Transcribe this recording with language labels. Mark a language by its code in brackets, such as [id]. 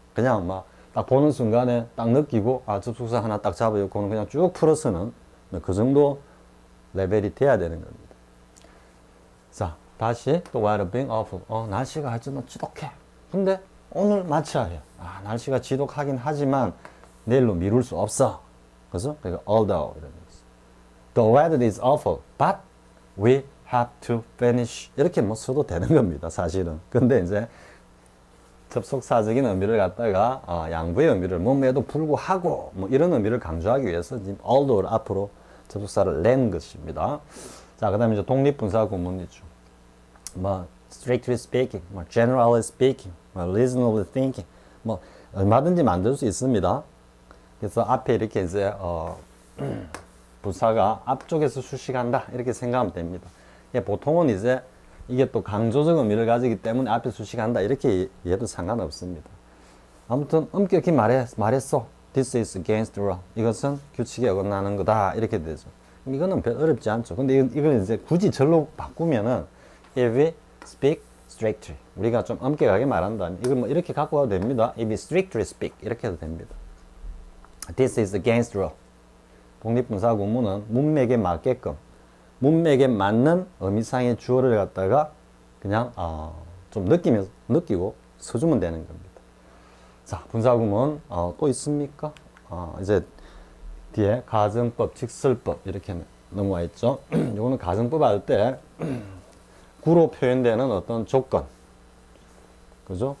[ko] 그냥 막 딱 보는 순간에 딱 느끼고 접속사 하나 딱 잡아놓고는 그냥 쭉 풀어서는 그 정도 레벨이 돼야 되는 겁니다. 자, 다시 또 [en] weather being awful. [ko] 날씨가 하여튼 지독해. 근데 오늘 마쳐야 해. 날씨가 지독하긴 하지만 내일로 미룰 수 없어. 그래서 although 이런 거죠. [en] The weather is awful, but we have to finish. [ko] 이렇게 뭐 써도 되는 겁니다, 사실은. 근데 이제 접속사적인 의미를 갖다가 양보의 의미를 몸에도 불구하고 뭐 이런 의미를 강조하기 위해서 지금 although를 앞으로 접속사를 낸 것입니다. 자, 그 다음에 이제 독립분사 구문이죠. 뭐 [en] strictly speaking, [ko] 뭐 [en] generally speaking, [ko] 뭐 [en] reasonably thinking, [ko] 뭐 얼마든지 만들 수 있습니다. 그래서 앞에 이렇게 이제 부사가 앞쪽에서 수식한다 이렇게 생각하면 됩니다. 보통은 이제 이게 또 강조적 의미를 가지기 때문에 앞에 수식한다 이렇게 이해도 상관없습니다. 아무튼 엄격히 말했어. [en] This is against the law. [ko] 이것은 규칙에 어긋나는 거다 이렇게 되죠. 이거는 별 어렵지 않죠. 근데 이걸 이제 굳이 절로 바꾸면은 [en] if we speak strictly, [ko] 우리가 좀 엄격하게 말한다면 이걸 뭐 이렇게 갖고 와도 됩니다. [en] If we strictly speak [ko] 이렇게 해도 됩니다. [en] This is against the law. [ko] 독립분사 구문은 문맥에 맞게끔 문맥에 맞는 의미상의 주어를 갖다가 그냥 좀 느끼고 써주면 되는 겁니다. 자, 분사구문 또 있습니까? 이제 뒤에 가정법, 직설법 이렇게 넘어와 있죠. 이거는 가정법 할 때 구로 표현되는 어떤 조건, 그죠?